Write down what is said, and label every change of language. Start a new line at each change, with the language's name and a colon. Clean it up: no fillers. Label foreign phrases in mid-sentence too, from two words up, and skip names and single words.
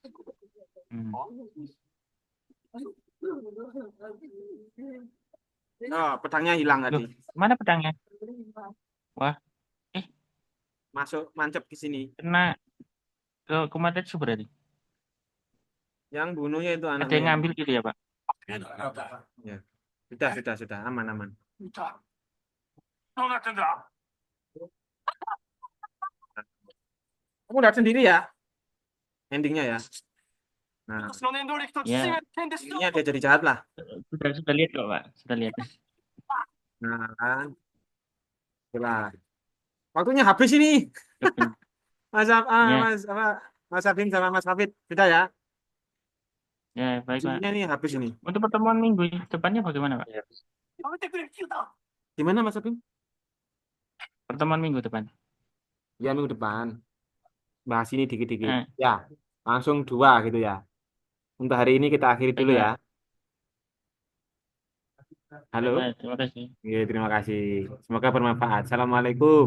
Indonesian: oh, pedangnya hilang Loh, tadi. mana pedangnya? Wah, Masuk mancep ke sini. kena ke Kumatetsu berarti. Yang bunuhnya itu Ada anaknya. yang ngambil gitu ya, Pak? Ya. Sudah, aman.
Japanese: ユータ。どうなってんだ。
Indonesian: Kamu lihat sendiri ya endingnya ya. Nah,
Japanese: 私の念動力と父上の剣で出
Indonesian: ini dia jadi jahat lah. Sudah lihat kok, Pak. Sudah lihat. Nah, kan. Itulah. Waktunya habis ini. Mas, Ya, Mas, apa, Mas Abim sama Mas Hafid. Sudah ya. ya baik, Pak. Ini nih habis ini. Untuk pertemuan minggu depannya bagaimana, Pak?
Japanese: やめてくれキュータ
Indonesian: Gimana Mas Abim? Pertemuan minggu depan. Ya minggu depan. Bahas ini dikit-dikit. Eh, Ya, langsung 2 gitu ya. Untuk hari ini kita akhiri baik, dulu ya. Pak. Halo. Baik, Pak. Terima kasih. Oke, terima kasih. Semoga bermanfaat. Assalamualaikum.